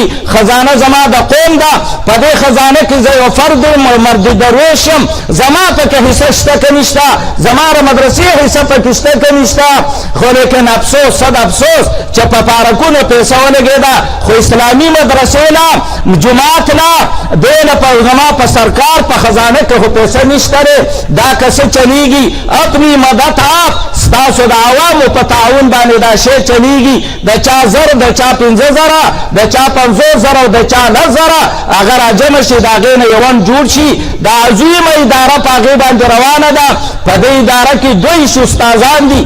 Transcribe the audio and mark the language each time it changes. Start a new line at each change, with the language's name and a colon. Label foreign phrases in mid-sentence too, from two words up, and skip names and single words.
Pashto: خزانه زما د قوم ده په دې خزانه کې زه یو فرد مرد درویش یم زما پکې حصه شته که نشته زما د مدرسې حصه پکې شته که نشته. خو لیکن افسوس صد افسوس چې په پارکونو پیسه ولګېده خو اسلامي مدرسې نه جماعت نه دې نه زما په سرکار په خزانه کې خو پیسه نشته دی. دا که څه چلیږي
Urdu: اپنی مدد آپ
Pashto: ستاسو د عوامو په تعاون باندې دا شی چلیږي. د چا زر د چا 15,000 د چا 50,000 او د چا 10,000 هغه راجمع شي د هغې نه یو جوړ شي. دا عظیمه اداره په هغې باندې روانه ده. په دې اداره کې 2 استادان دي.